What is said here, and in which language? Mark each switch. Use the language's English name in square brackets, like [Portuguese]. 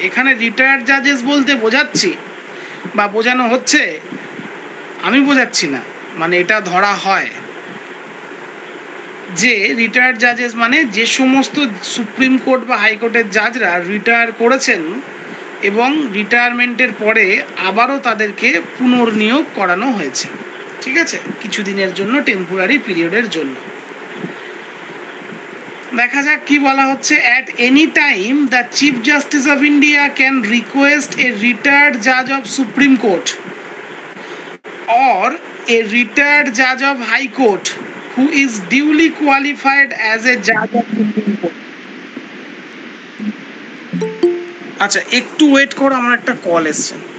[Bangla] এখানে রিটায়ার্ড জাজেস বলতে বোঝাচ্ছি বা বোঝানো হচ্ছে, আমি বোঝাচ্ছি না, মানে এটা ধরা হয় যে রিটায়ার্ড জাজেস মানে যে সমস্ত সুপ্রিম কোর্ট বা হাইকোর্টের জাজরা রিটায়ার করেছেন এবং রিটায়ারমেন্টের পরে আবারও তাদেরকে পুনর্নিয়োগ করানো হয়েছে, ঠিক আছে, কিছুদিনের জন্য, টেম্পোরারি পিরিয়ডের জন্য। দেখা যাক কি বলা হচ্ছে। [English] At any time the chief justice of India can request a retired Jaaz of supreme court or a retired judge of high court who is duly qualified as a judge of Supreme Court. [Bangla] আচ্ছা, একটু wait করো, আমার একটা call এসছে।